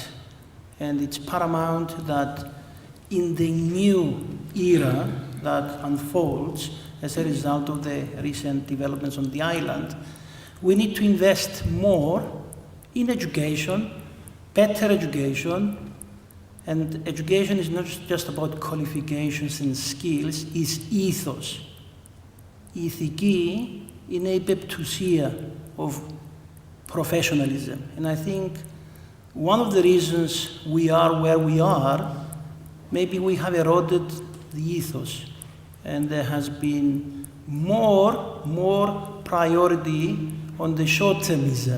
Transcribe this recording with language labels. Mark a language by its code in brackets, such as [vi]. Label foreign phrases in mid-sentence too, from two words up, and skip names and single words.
[en] And it's paramount that in the new era that unfolds as a result of the recent developments on the island, we need to invest more in education, better education. And education is not just about qualifications and skills, it's ethos. [el] Η ηθική είναι η πεπτουσία [en] of professionalism. And I think one of the reasons we are where we are, maybe we have eroded the ethos. And there has been more priority on the short-termism.